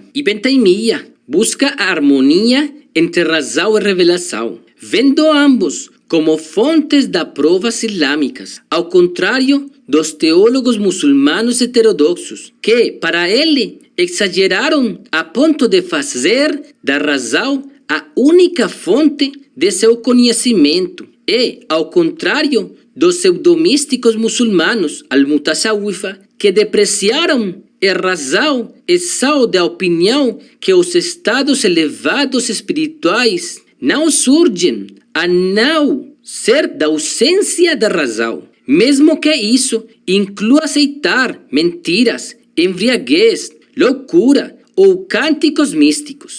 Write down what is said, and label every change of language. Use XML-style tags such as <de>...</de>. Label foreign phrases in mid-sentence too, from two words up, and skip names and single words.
<pt>Ibn Taymiyya busca a harmonia entre razão e revelação, vendo ambos como fontes das provas islâmicas, ao contrário dos teólogos muçulmanos heterodoxos, que, para ele, exageraram a ponto de fazer da razão a única fonte de seu conhecimento, e, ao contrário dos pseudomísticos muçulmanos, al-Mutasawwifa, que depreciaram a razão e são da opinião que os estados elevados espirituais não surgem a não ser da ausência da razão, mesmo que isso inclua aceitar mentiras, embriaguez, loucura ou cânticos místicos.</pt>